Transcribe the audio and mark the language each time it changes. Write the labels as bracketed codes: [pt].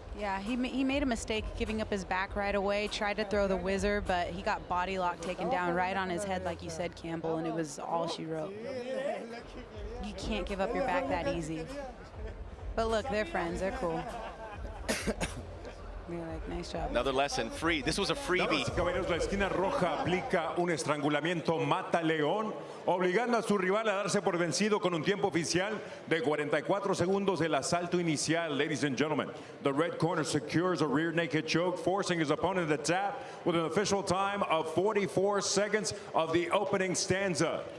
[en] Yeah, he made a mistake giving up his back right away, tried to throw the whizzer, but he got body lock taken down right on his head, like you said, Campbell, and it was all she wrote. You can't give up your back that easy. But look, they're friends. They're cool. They're like, nice job. Another lesson, free. This was a freebie. [es] Damas y caballeros, la esquina roja aplica un estrangulamiento mata león, obligando a su rival a darse por vencido con un tiempo oficial de 44 segundos del asalto inicial. [en] Ladies and gentlemen, the red corner secures a rear naked choke, forcing his opponent to tap with an official time of 44 seconds of the opening stanza.